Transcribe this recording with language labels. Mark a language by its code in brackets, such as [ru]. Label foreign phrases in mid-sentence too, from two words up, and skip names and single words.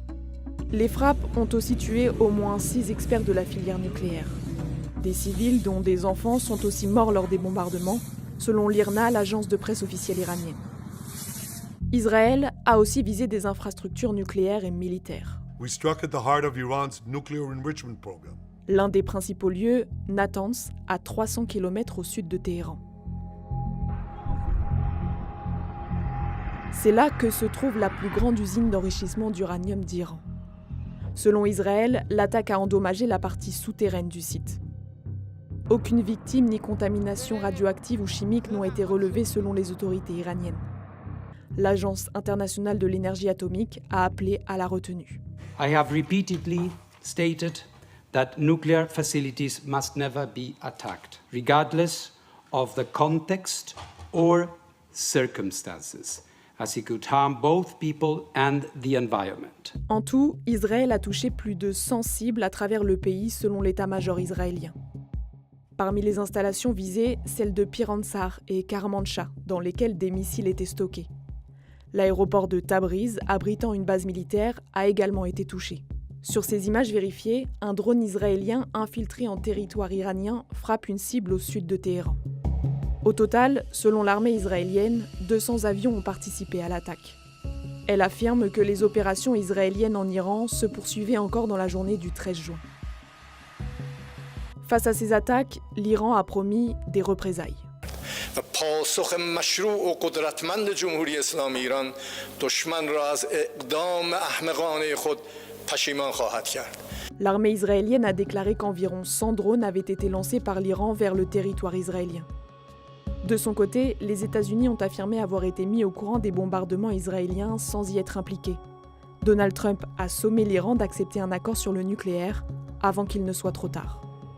[fr] Les frappes ont aussi tué au moins 6 experts de la filière nucléaire. Des civils, dont des enfants, sont aussi morts lors des bombardements, selon l'IRNA, l'agence de presse officielle iranienne. Israël a aussi visé des infrastructures nucléaires et militaires. [en] We struck at the heart of Iran's nuclear enrichment program. [fr] L'un des principaux lieux, Natanz, à 300 km au sud de Téhéran. C'est là que se trouve la plus grande usine d'enrichissement d'uranium d'Iran. Selon Israël, l'attaque a endommagé la partie souterraine du site. Aucune victime ni contamination radioactive ou chimique n'ont été relevées selon les autorités iraniennes. L'Agence internationale de l'énergie atomique a appelé à la retenue. [en] I have repeatedly stated that nuclear facilities must never be attacked, regardless of the context or circumstances, as it could harm both people and the environment. [fr] En tout, Israël a touché plus de 100 cibles à travers le pays selon l'état-major israélien. Parmi les installations visées, celles de Piransar et Karmanshah, dans lesquelles des missiles étaient stockés. L'aéroport de Tabriz, abritant une base militaire, a également été touché. Sur ces images vérifiées, un drone israélien infiltré en territoire iranien frappe une cible au sud de Téhéran. Au total, selon l'armée israélienne, 200 avions ont participé à l'attaque. Elle affirme que les opérations israéliennes en Iran se poursuivaient encore dans la journée du 13 juin. Face à ces attaques, l'Iran a promis des représailles. [fa] پاسخ مشروع و قدرتمند جمهوری اسلامی ایران دشمن را از اقدام احمقانه خود پشیمان خواهد کرد. [fr] L'armée israélienne a déclaré qu'environ 100 drones avaient été lancés par l'Iran vers le territoire israélien. De son côté, les États-Unis ont affirmé avoir été mis au courant des bombardements israéliens sans y être impliqués. Donald Trump a sommé l'Iran d'accepter un accord sur le nucléaire avant qu'il ne soit trop tard.